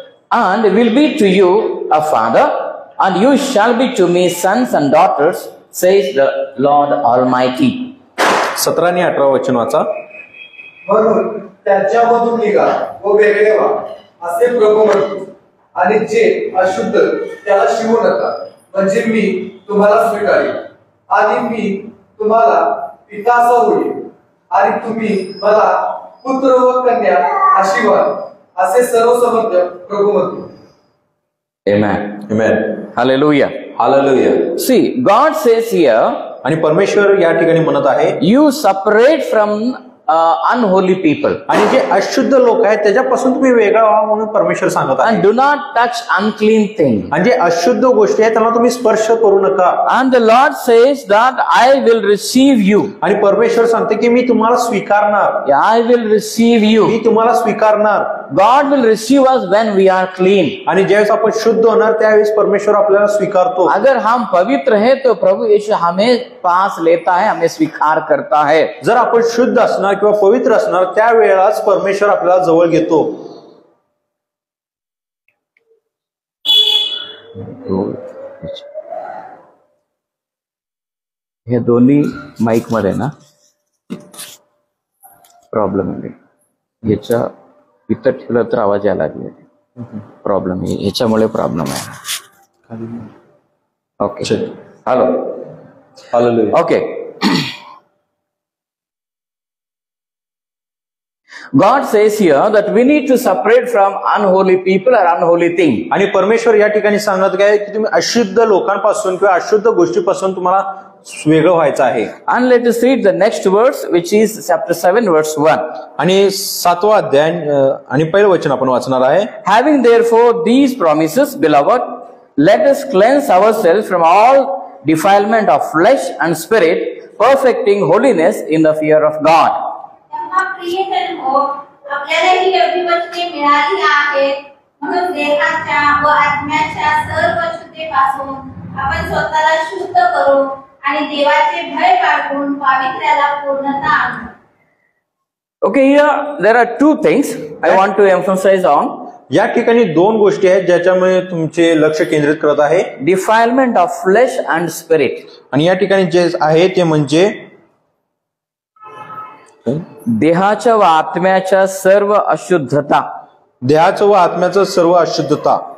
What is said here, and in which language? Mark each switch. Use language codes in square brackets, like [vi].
[en] And will be to you a father, and you shall be to me sons and daughters, says the Lord Almighty. [mr] 17 आणि 18 वचन वाचा. म्हणून त्यांच्यामधून निघा व वेगळे व्हा असे प्रभू म्हणतो, आणि जे अशुद्ध त्याला शिवू नका, म्हणजे मी तुम्हाला स्वीकारेन, आणि मी तुम्हाला पिता असा होईल, आणि तुम्ही मला पुत्र व कन्या अशी व्हाल, असे सर्वसमर्थ प्रभू म्हणतो. Amen. Amen. Hallelujah. Hallelujah. [en] See, God says here, [mr] आणि परमेश्वर या ठिकाणी म्हणत आहे, [en] you separate from unholy people. [mr] आणि जे अशुद्ध लोक आहेत त्याच्यापासून तुम्ही वेगळा व्हा म्हणून परमेश्वर सांगत आहे. [en] And do not touch unclean things. [mr] आणि जे अशुद्ध गोष्टी आहेत त्यांना तुम्ही स्पर्श करू नका. [en] And the Lord says that I will receive you. [mr] आणि परमेश्वर सांगते की मी तुम्हाला स्वीकारणार. [en] I will receive you. [mr] मी तुम्हाला स्वीकारणार. [en] God will receive us when we are clean. [mr] आणि ज्यावेळेस आपण शुद्ध होणार त्यावेळेस परमेश्वर आपल्याला स्वीकारतो. [hi] अगर हम पवित्र हैं तो प्रभु यीशु हमें पास लेता है, हमें स्वीकार करता है. [mr] जर आपण शुद्ध असणार किंवा पवित्र असणार त्यावेळेलाच परमेश्वर आपल्याला जवळ घेतो. हे दोन्ही माईक मध्ये ना प्रॉब्लेम आहे. ह्याच्या इथं ठेवलं तर आवाज यायला लागले. प्रॉब्लेम आहे, ह्याच्यामुळे प्रॉब्लेम आहे. Okay, hello. Okay. [en] God says here that we need to separate from unholy people or unholy things. [mr] आणि परमेश्वर या ठिकाणी सांगत आहे की तुम्ही अशुद्ध लोकांपासून किंवा अशुद्ध गोष्टीपासून तुम्हाला वेगळं व्हायचं आहे. [en] And let us read the next verse, which is chapter 7 verse 1. [mr] आणि 7वा अध्याय आणि पहिलं वचन आपण वाचणार आहे. [en] Having therefore these promises, beloved, let us cleanse ourselves from all defilement of flesh and spirit, perfecting holiness in the fear of God. [mr] आपल्याला ही एवढी वचने मिळाली आहेत म्हणून देहाच्या व आत्म्याच्या सर्व अशुद्धतेपासून आपण स्वतःला शुद्ध करू आणि देवाचे भय बाळगून पावित्र्याला पूर्णता आणू. [en] Okay, here there are two things I want to emphasize on. [mr] या ठिकाणी दोन गोष्टी आहेत ज्याच्यामुळे तुमचे लक्ष केंद्रित करत आहे. [en] Defilement of flesh and spirit. [mr] आणि या ठिकाणी जे आहे ते म्हणजे देहाच्या व आत्म्याच्या सर्व अशुद्धता. देहाचं व आत्म्याचं सर्व अशुद्धता.